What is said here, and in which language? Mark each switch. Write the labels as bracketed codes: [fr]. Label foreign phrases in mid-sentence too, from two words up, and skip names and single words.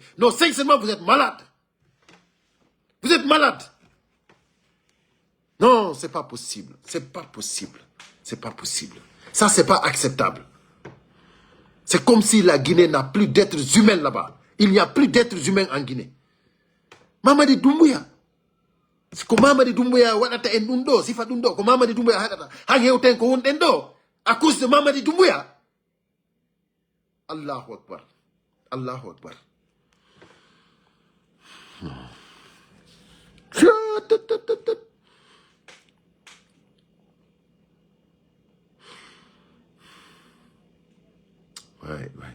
[fr] Non, sincèrement, vous êtes malade. Vous êtes malade. Non, c'est pas possible. C'est pas possible. C'est pas possible. Ça, c'est pas acceptable. C'est comme si la Guinée n'a plus d'êtres humains là-bas. Il n'y a plus d'êtres humains en Guinée. [ff] Mamadi Doumbouya. Ko Mamadi Doumbouya wadata en ɗum ɗo sifa ɗum ɗo ko Mamadi Doumbouya haɗata han hewten ko wonɗen ɗo [fr] à cause de [ff] Mamadi Doumbouya. [ar] الله أكبر. الله أكبر. Ouais.